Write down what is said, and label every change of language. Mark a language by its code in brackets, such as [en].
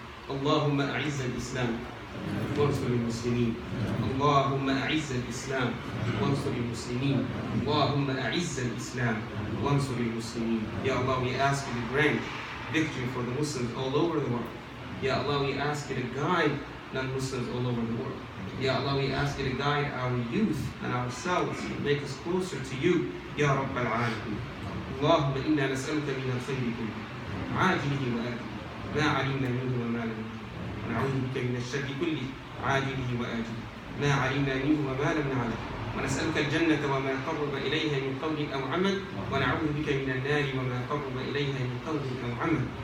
[ar] اللهم أعز الإسلام وانصر المسلمين. اللهم أعز الإسلام وانصر المسلمين. اللهم أعز الإسلام وانصر المسلمين. [en] Ya Allah, we ask you to grant victory for the Muslims all over the world. Ya Allah, we ask you to guide non-Muslims all over the world. Ya Allah, we ask you to guide our youth and ourselves and make us closer to you. [ar] Ya Rabb al-Alamin. اللهم إنا نسألك من الخير كله عاجله وآجله ما علمنا منه وما لم نعلم ونعوذ بك من الشر كله عاجله وآجله ما علمنا منه وما لم نعلم ونسألك الجنة وما قرب إليها من قول أو عمل ونعوذ بك من النار وما قرب إليها من قول أو عمل